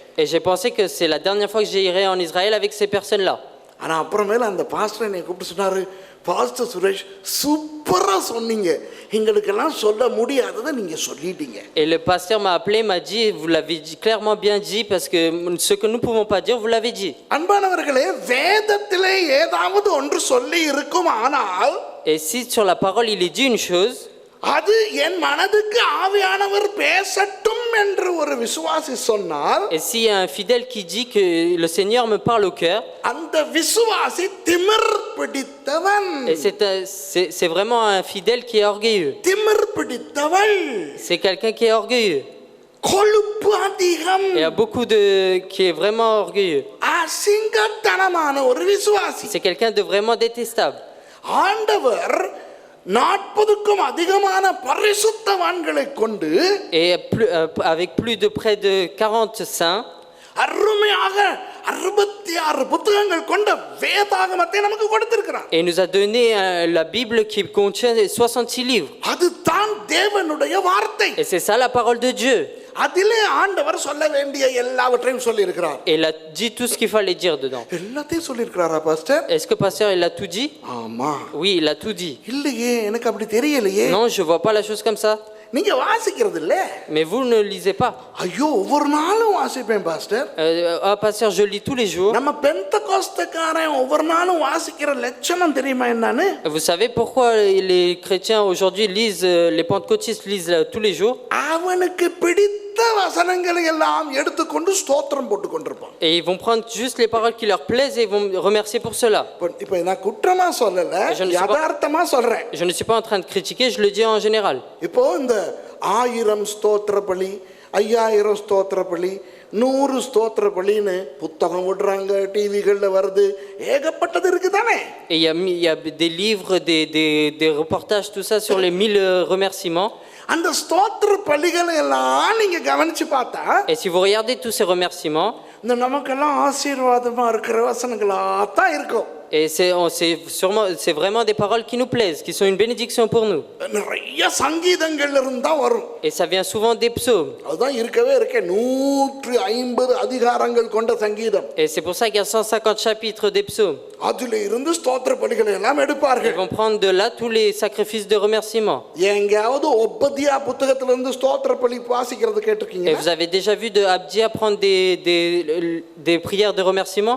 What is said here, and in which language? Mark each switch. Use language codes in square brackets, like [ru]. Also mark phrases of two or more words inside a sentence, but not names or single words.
[fr] Et j'ai pensé que c'est la dernière fois que j'irai en Israël avec ces personnes-là. [ta] ஆனா அப்புறமேல அந்த பாஸ்டர் என்னை கூப்பிட்டு சொன்னாரு, பாஸ்டர் சுரேஷ் சூப்பரா சொன்னீங்க, எங்களுக்கெல்லாம் சொல்ல முடியாததை நீங்க சொல்லிட்டீங்க. [fr] Et le pasteur m'a appelé, m'a dit, vous l'avez clairement bien dit, parce que ce que nous ne pouvons pas dire, vous l'avez dit. [ta] அன்பானவர்களே, வேதத்திலே ஏதாவது ஒன்று சொல்லி இருக்கும், ஆனால் [fr] Et si sur la parole il est dit une chose, [ta] அது என் மனதுக்கு ஆவியானவர் பேசட்டும் என்று ஒரு விசுவாசி சொன்னால், [fr] et s'il y a un fidèle qui dit que le Seigneur me parle au cœur, [ta] அந்த விசுவாசி திமிர் பிடித்தவன். [fr] et c'est vraiment un fidèle qui est orgueilleux. [ta] திமிர் பிடித்தவள், [fr] C'est quelqu'un qui est orgueilleux. [ta] கொழுப்பு அதிகம், [fr] Il y a beaucoup qui est vraiment orgueilleux. [ta] அசிங்கத்தனமான ஒரு விசுவாசி. [fr] C'est quelqu'un de vraiment détestable. [ta] ஆண்டவர் 40க்கும் அதிகமான பரிசுத்தவான்களை கொண்டு [fr] Et avec plus de près de 40 saints, [ta] அருமையாக 66 புத்தகங்கள் கொண்ட வேதாகமத்தை நமக்கு கொடுத்திருக்கிறார். [fr] et il nous a donné la Bible qui contient 66 livres. [ta] அதுதான் தேவனுடைய வார்த்தை. [fr] Et c'est ça la parole de Dieu. [ta] அதிலே ஆண்டவர் சொல்ல வேண்டிய எல்லாவற்றையும் சொல்லி இருக்கிறார். [fr] Et il a dit tout ce qu'il fallait dire dedans. [ta] எல்லாத்தையும் சொல்லி இருக்கிறாரா பாஸ்டர்? [fr] Est-ce que pasteur il a tout dit? [ta] ஆமா. [fr] Oui, il a tout dit. [ta] இல்லையே, எனக்கு அப்படி தெரியலையே. [fr] Non, je vois pas la chose comme ça. [ta] நீங்க வாசிக்கிறது இல்ல? [fr] Mais vous ne lisez pas. [ta] ஐயோ, ஒவ்வொரு நாளும் வாசிப்பேன் பாஸ்டர். [fr] Pasteur, je lis tous les jours. [ta] நம்ம பெந்தகோஸ்தக்காரன் ஒவ்வொரு நாளும் வாசிக்கிற லட்சணம் தெரியுமா என்னன்னு? [fr] Vous savez pourquoi les chrétiens aujourd'hui lisent, les pentecôtistes lisent tous les jours? [ta] அவனுக்கு பிடித்த வசனங்களை எல்லாம் எடுத்துக்கொண்டு ஸ்தோத்திரம் போட்டு கொண்டிருப்பான். [fr] Et ils vont prendre juste les paroles qui leur plaisent et ils vont me remercier pour cela. [ta] இப்போ நான் குற்றமா சொல்லல, யதார்த்தமா சொல்றேன். [fr] Je ne suis pas en train de critiquer, je le dis en général. [ta] இப்போ இந்த 1000 ஸ்தோத்திர பலி, 5000 ஸ்தோத்திர பலி, 100 ஸ்தோத்திர பலின்னு புத்தகம் விடுறாங்க, டிவிகள்ல வருது, ஏகப்பட்டது இருக்கு தானே? [fr] Et il y a des livres, des reportages, tout ça sur les 1000 remerciements. [ta] அந்த ஸ்தோத்திர பலிகளை எல்லாம் நீங்க கவனிச்சு பார்த்தா, [fr] Et si vous regardez tous ces remerciements, [ta] இந்த நமக்கெல்லாம் ஆசீர்வாதமா இருக்கிற வசனங்களா தான் இருக்கும். [fr] Et c'est vraiment des paroles qui nous plaisent, qui sont une bénédiction pour nous. [ta] நிறைய சங்கீதங்கள்ல இருந்து தான் வரும். [fr] Et ça vient souvent des psaumes. [ta] அதுதான் இருக்கவே இருக்க 150 அதிகாரங்கள் கொண்ட சங்கீதம். [fr] Et c'est pour ça qu'il y a 150 chapitres des psaumes. [ta] அதுல இருந்து ஸ்தோத்திர பலிகளை எல்லாம் [fr] Ils [ta] எடுப்பார்கள். [fr] vont prendre de là tous les sacrifices de remerciement. [ta] எங்கேயாவது ஒப்பதியா புத்தகத்துல இருந்து ஸ்தோத்திர பலி வாசிக்கிறது [fr] Et [ta] கேட்டிருக்கீங்க? [fr] vous avez déjà vu de Abdia prendre des prières de remerciement?